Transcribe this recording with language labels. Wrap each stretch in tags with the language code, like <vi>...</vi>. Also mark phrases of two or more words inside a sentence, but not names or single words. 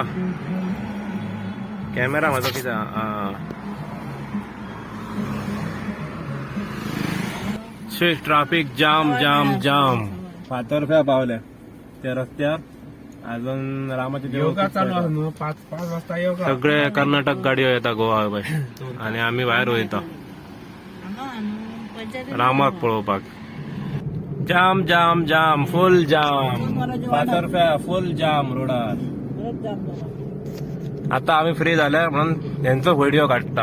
<mr>कॅमेरा माझा किती</mr> <en>traffic jam jam jam.</en> <mr>फातर्फ्या पावल्या त्या रस्त्यावर अजून रामाचे देवळा चालू आहे.</mr> <kok>5 वाजता सगळे कर्नाटक गाडयो येता गोवा बाय आणि आम्ही बाहेर वयता रामाक पळोवपाक.</kok> <en>jam jam jam full jam.</en> <kok>फातर्फ्या</kok> <en>full jam</en> <kok>रोडार. आता आम्ही फ्री झाल्या म्हणून यांचो व्हिडिओ काढता.</kok>